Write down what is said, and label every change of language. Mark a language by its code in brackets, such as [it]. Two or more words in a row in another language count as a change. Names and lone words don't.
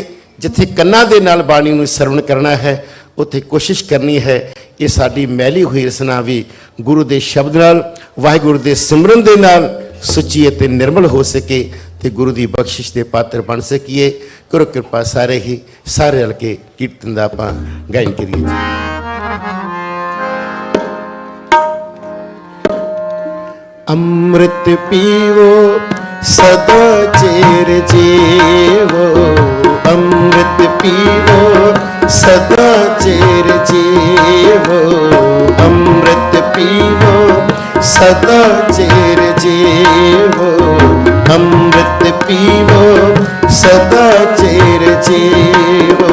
[pa] ਜਿੱਥੇ ਕੰਨਾਂ ਦੇ ਨਾਲ ਬਾਣੀ ਨੂੰ ਸਰਵਣ ਕਰਨਾ ਹੈ ਉੱਥੇ ਕੋਸ਼ਿਸ਼ ਕਰਨੀ ਹੈ ਇਹ ਸਾਡੀ ਮੈਲੀ ਹੋਈ ਰਸਨਾ ਵੀ ਗੁਰੂ ਦੇ ਸ਼ਬਦ ਨਾਲ, ਵਾਹਿਗੁਰੂ ਦੇ ਸਿਮਰਨ ਦੇ ਨਾਲ ਸੁੱਚੀ ਅਤੇ ਨਿਰਮਲ ਹੋ ਸਕੇ ਤੇ ਗੁਰੂ ਦੀ ਬਖਸ਼ਿਸ਼ ਦੇ ਪਾਤਰ ਬਣ ਸਕੀਏ। ਕਰੋ ਕਿਰਪਾ ਸਾਰੇ ਹੀ ਸਾਰੇ ਰਲ ਕੇ ਕੀਰਤਨ ਦਾ ਆਪਾਂ ਗਾਇਨ ਕਰੀਏ ਜੀ। ਅੰਮ੍ਰਿਤ ਪੀਵੋ ਸਦਾ ਚੇਰ ਜੀਵੋ, ਅੰਮ੍ਰਿਤ ਪੀਵੋ ਸਦਾ ਚੇਰ ਜੀਵੋ, ਅੰਮ੍ਰਿਤ ਪੀਵੋ ਸਦਾ ਚੇਰ ਜੀਵੋ, ਅੰਮ੍ਰਿਤ ਪੀਵੋ ਸਦਾ ਚੇਰ ਜੀਵੋ।